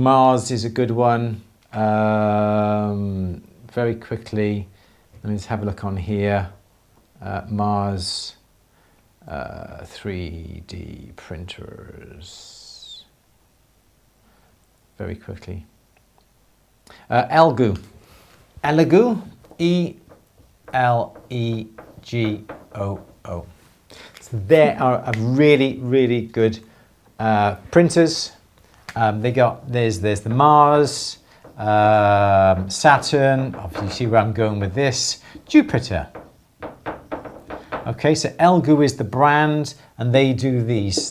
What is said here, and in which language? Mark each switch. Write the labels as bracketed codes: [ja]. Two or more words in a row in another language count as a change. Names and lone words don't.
[en] Mars is a good one. Very quickly, let me just have a look on here. Mars 3D printers. Very quickly. Elegoo. Elegoo. E-L-E-G-O-O. So they are a really, really good printers. There's the Mars, Saturn, obviously you see where I'm going with this, Jupiter. Okay, so Elegoo is the brand and they do these.